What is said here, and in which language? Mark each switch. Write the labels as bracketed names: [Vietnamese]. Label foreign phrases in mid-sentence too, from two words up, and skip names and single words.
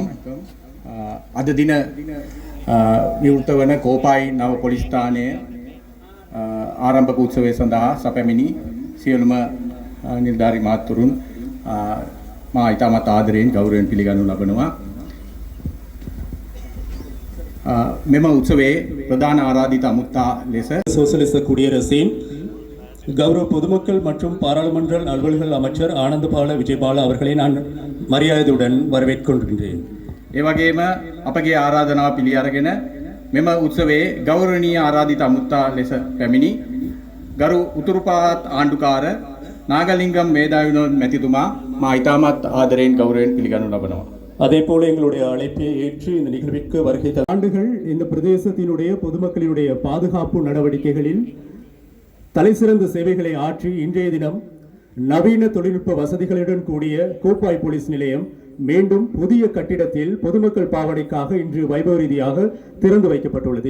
[Sinhala] අද දින විවෘත වන කෝපායි නව පොලිස් ස්ථානයේ ආරම්භක උත්සවය සඳහා සැපැමිණි සියලුම නිලධාරි මහත්වරුන් මා ඉතාමත් ආදරයෙන් ගෞරවයෙන් පිළිගනු ලබනවා. මෙම උත්සවයේ ප්‍රධාன ආරාධිත අමුත්තා ලෙස [Tamil] சோசலிச குடியரசின் கௌரவ பொதுமக்கள் மற்றும் பாராளுமன்ற அலுவல்கள் அமைச்சர் ஆனந்தபால விஜயபால அவர்களை நான் மரியாதையுடன் வரவேற்கின்றேன். [Sinhala] ඒ වගේම අපගේ ආරාධනාව පිළි අරගෙන මෙම උත්සවයේ ගෞරවනීය ආරාධිත අමුත්තා ලෙස පැමිණි ගරු උතුරුපාත් ආණ්ඩුකාර නාගලිංගම් මේධාවිනෝද මැතිතුමා මා ඉතාමත් ආදරයෙන් ගෞරවයෙන් පිළිගනු ලබනවා. [Tamil] அதே போல எங்களுடைய அழைப்பை ஏற்று இந்த நிகழ்விற்கு வருகை ஆண்டுகள் இந்த பிரதேசத்தினுடைய பொதுமக்களினுடைய பாதுகாப்பு நடவடிக்கைகளில் தலைசிறந்த சேவைகளை ஆற்றி இன்றைய தினம் நவீன தொழில்நுட்ப வசதிகளுடன் கூடிய கோப்பாய் போலீஸ் நிலையம் மீண்டும் புதிய கட்டிடத்தில் பொதுமக்கள் பாவனைக்காக இன்று வைபவ ரீதியாக திறந்து வைக்கப்பட்டுள்ளது.